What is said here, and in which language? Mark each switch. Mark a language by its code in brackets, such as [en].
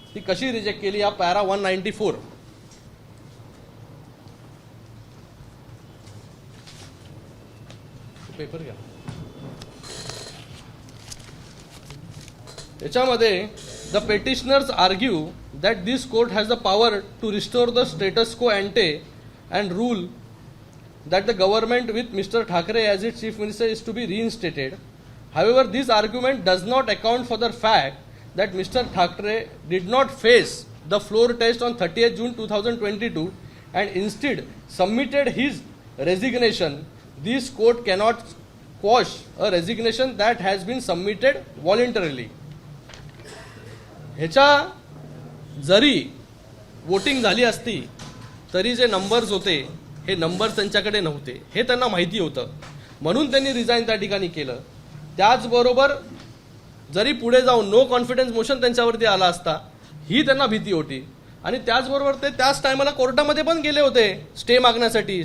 [mr] ती कशी रिजेक्ट केली या पॅरा 194 पेपर घ्या. याच्यामध्ये [en] The petitioners argue that this court has the power to restore the status quo ante and rule that the government with Mr. Thackeray as its chief minister is to be reinstated. However, this argument does not account for the fact that Mr. Thackeray did not face the floor test on 30th June 2022 and instead submitted his resignation. This court cannot quash a resignation that has been submitted voluntarily. [mr] ह्याच्या जरी voting झाली असती तरी जे numbers होते हे numbers त्यांच्याकडे नव्हते हे त्यांना माहिती होतं, म्हणून त्यांनी रिझाईन त्या ठिकाणी केलं. त्याचबरोबर जरी पुढे जाऊन नो कॉन्फिडन्स मोशन त्यांच्यावरती आला असता ही त्यांना भीती होती. आणि त्याचबरोबर ते त्याच टायमाला कोर्टामध्ये पण गेले होते स्टे मागण्यासाठी.